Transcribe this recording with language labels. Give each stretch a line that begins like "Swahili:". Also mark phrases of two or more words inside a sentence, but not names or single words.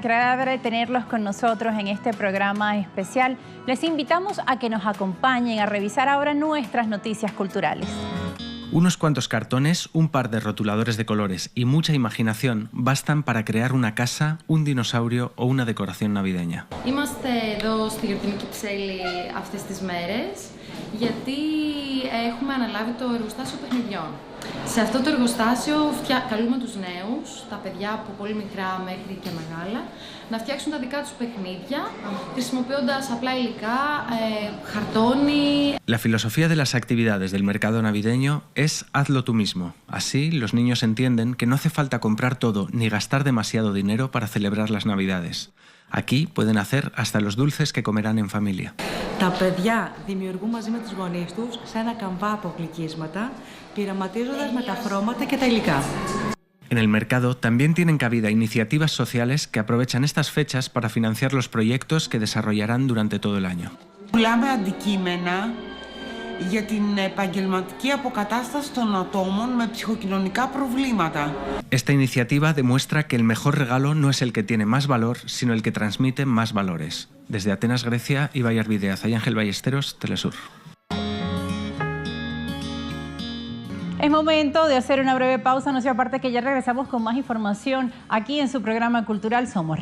Spanish: Qué agradable tenerlos con nosotros en este programa especial. Les invitamos a que nos acompañen a revisar ahora nuestras noticias culturales. Unos cuantos cartones, un par de rotuladores de colores y mucha imaginación bastan para crear una casa, un dinosaurio o una decoración navideña.
Greek: Είμαστε εδώ στη Γιορτινή Κυψέλη αυτές τις μέρες γιατί έχουμε αναλάβει το εργοστάσιο παιχνιδιών. Σε αυτό το εργοστάσιο καλούμε τους νέους, τα παιδιά από πολύ μικρά μέχρι και μεγάλα, να φτιάξουν τα δικά τους παιχνίδια, χρησιμοποιώντας απλά υλικά, χαρτόνι.
Spanish: La filosofía de las actividades del mercado navideño es hazlo tú mismo. Así, los niños entienden que no hace falta comprar todo ni gastar demasiado dinero para celebrar las Navidades. Aquí pueden hacer hasta los dulces que comerán en familia.
Greek: Τα παιδιά δημιουργούν μαζί με τους γονείς τους σε ένα καμβά από γλυκίσματα, πειραματίζοντας με τα χρώματα και τα υλικά.
Spanish: En el mercado también tienen cabida iniciativas sociales que aprovechan estas fechas para financiar los proyectos que desarrollarán durante todo el año.
Greek: Πουλάμε αντικείμενα για την επαγγελματική αποκατάσταση των ατόμων με ψυχοκοινωνικά προβλήματα.
Spanish: Esta iniciativa demuestra que el mejor regalo no es el que tiene más valor, sino el que transmite más valores. Desde Atenas, Grecia, Ibai Arvideaz y Ángel Ballesteros, Telesur. Es momento de hacer una breve pausa, no se aparte que ya regresamos con más información aquí en su programa cultural Somos.